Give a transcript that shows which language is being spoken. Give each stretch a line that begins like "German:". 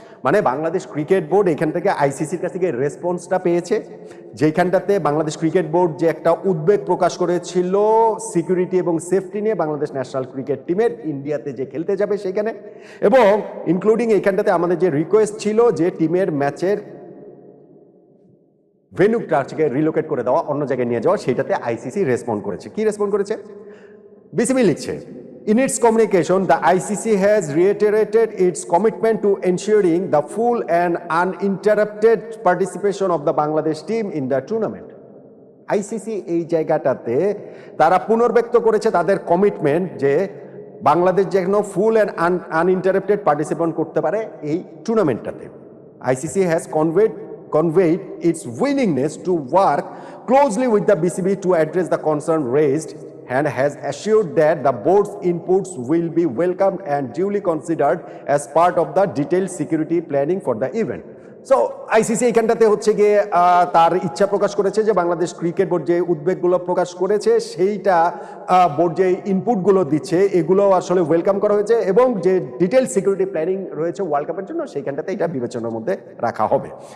Bangla: মানে Bangladesh cricket board এখান থেকে আইসিসির কাছ থেকে রেসপন্সটা পেয়েছে, যেখানটাতে বাংলাদেশ ক্রিকেট বোর্ড যে একটা উদ্বেগ প্রকাশ করেছিল সিকিউরিটি এবং সেফটি নিয়ে বাংলাদেশ ন্যাশনাল ক্রিকেট টিমের ইন্ডিয়াতে যে খেলতে যাবে সেখানে, এবং ইনক্লুডিং এইখানটাতে আমাদের যে রিকোয়েস্ট ছিল যে টিমের ম্যাচের ভেন্যুটা রিলোকেট করে দেওয়া, অন্য জায়গায় নিয়ে যাওয়া, সেটাতে আইসিসি রেসপন্ড করেছে। কি রেসপন্ড করেছে? বিসিবি লিখছে,
English: in its communication the ICC has reiterated its commitment to ensuring the full and uninterrupted participation of the Bangladesh team in the tournament.
Bangla: ICC এই জায়গাটাতে তারা পুনর্ব্যক্ত করেছে তাদের কমিটমেন্ট যে বাংলাদেশ যেন
English: full and uninterrupted
Bangla: পার্টিসিপেট করতে পারে এই টুর্নামেন্টটাতে।
English: ICC has conveyed its willingness to work closely with the BCB to address the concern raised, and has assured that the board's inputs will be welcomed and duly considered as part of the detailed security planning for the event.
Bangla: So ICC এইখানটাতে হচ্ছে গিয়ে তার ইচ্ছা প্রকাশ করেছে যে Bangladesh cricket board যে উদ্বেগগুলো প্রকাশ করেছে সেইটা বোর্ড যে ইনপুটগুলো দিচ্ছে এগুলো আসলে ওয়েলকাম করা হয়েছে, এবং যে ডিটেল সিকিউরিটি প্ল্যানিং রয়েছে ওয়ার্ল্ড কাপের জন্য সেইখানটাতে এটা বিবেচনার মধ্যে রাখা হবে।